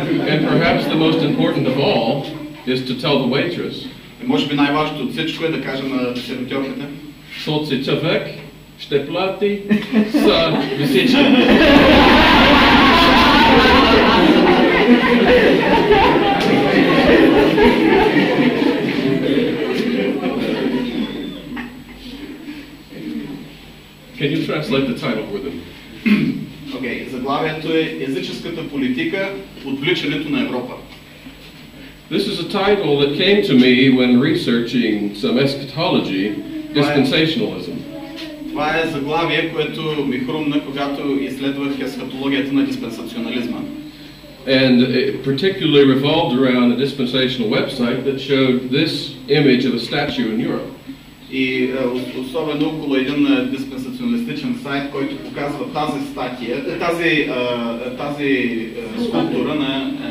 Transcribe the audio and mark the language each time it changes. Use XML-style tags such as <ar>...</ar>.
<en>And perhaps the most important of all is to tell the waitress.</en> <bg>Може би най-важното от всичко е да кажа на сервитьорката. Този човек ще плати за всички.</bg> <en>Can you translate the title for them?</en> <bg>Okay, заглавието е Езическата политика, отвличането на Европа.</bg> <en>This is a title that came to me when researching some eschatology, dispensationalism.</en> <bg>Това е заглавие, което ми хрумна, когато изследвах есхатологията на диспенсационализма.</bg> <en>And it particularly revolved around a dispensational website that showed this image of a statue in Europe.</en> <bg>И особено около един диспенсационалистичен сайт, който показва тази статия, тази скулптура на...</bg>